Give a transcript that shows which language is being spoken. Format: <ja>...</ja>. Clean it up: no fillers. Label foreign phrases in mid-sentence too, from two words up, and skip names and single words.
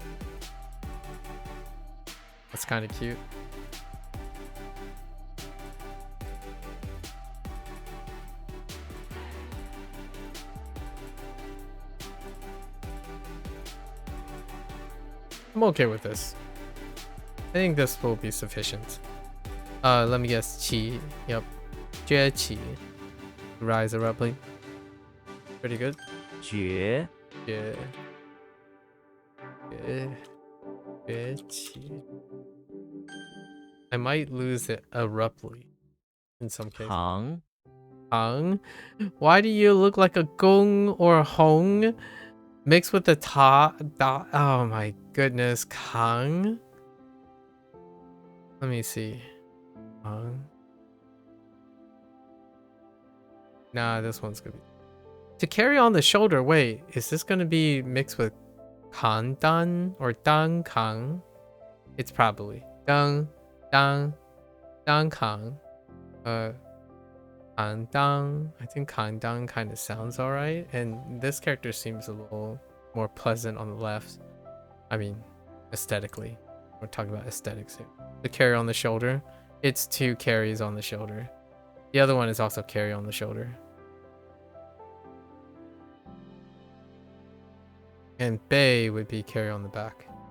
<en>That's kind of cute. I'm okay with this. I think this will be sufficient. Let me guess. Qi. Yep.</en> <zh>崛起.</zh> <en>Rise abruptly. Pretty good.</en> <zh>绝</zh> <en>Yeah. 崛起. I might lose it abruptly in some cases.</en> <zh>行</zh> <en>Hung? Why do you look like a gong or a hong mixed with the ta? Oh my goodness. Kang? Let me see. Hung? Nah, this one's gonna be. To carry on the shoulder, wait, is this gonna be mixed with kan dan or dang kang? It's probably dang kang. Kan dang. I think kan dang kind of sounds alright, and this character seems a little more pleasant on the left. I mean, aesthetically. We're talking about aesthetics here. The carry on the shoulder. It's 2 carries on the shoulder. The other one is also carry on the shoulder. And Bay would be carry on the back.</en>